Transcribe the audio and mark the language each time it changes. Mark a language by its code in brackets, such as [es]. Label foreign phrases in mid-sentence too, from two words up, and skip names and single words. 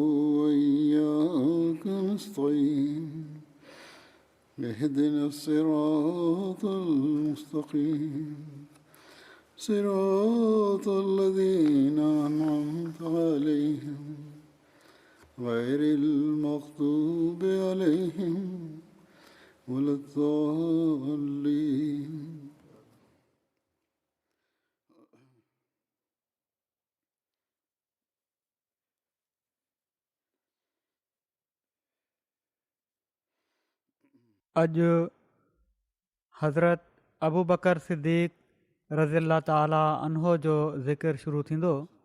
[ar] وإياك نستعين اهدنا الصراط المستقيم صراط الذين أنعمت عليهم غير المغضوب عليهم ولا الضالين. [sd] अॼु हज़रत अबू बकर सिद्दीक़ [ar] رضي الله تعالى عنه [sd] जो ज़िक्र शुरू थींदो।